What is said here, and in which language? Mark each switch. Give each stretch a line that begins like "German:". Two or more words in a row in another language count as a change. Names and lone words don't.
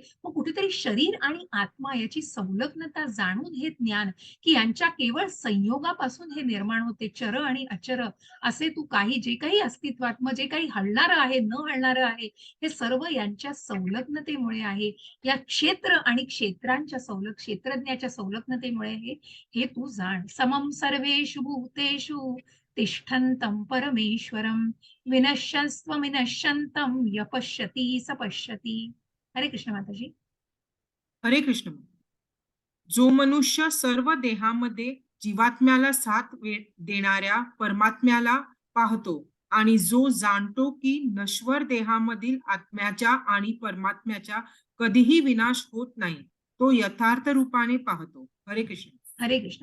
Marathi: मग कुठेतरी शरीर आणि आत्मा याची संलग्नता जाणून हे ज्ञान की यांच्या केवळ संयोगापासून हे निर्माण होते. चर आणि अचर असे तू काही जे काही अस्तित्वात, मग जे काही हलणारं आहे, न हलणारं आहे, हे सर्व यांच्या संलग्नतेमुळे आहे. या क्षेत्र आणि क्षेत्रज्ञाच्या संलग्नतेमुळे हे तू जाण.
Sanskrit: समम सर्वेषु भूतेषु तिष्ठन्तं परमेश्वरं विनश्यन्स्त्वविनश्यन्तं य पश्यति स पश्यति. हरे कृष्ण माताजी. हरे कृष्ण.
Marathi: जो मनुष्य सर्व देहामध्ये जीवात्म्याला साथ देणाऱ्या परमात्म्याला पाहतो आणि जो जाणतो की नश्वर देहामधील आत्म्याच्या आणि परमात्म्याच्या कधीही विनाश होत नाही, तो यथार्थ रूपाने पाहतो.
Sanskrit: हरे कृष्ण. हरे कृष्ण.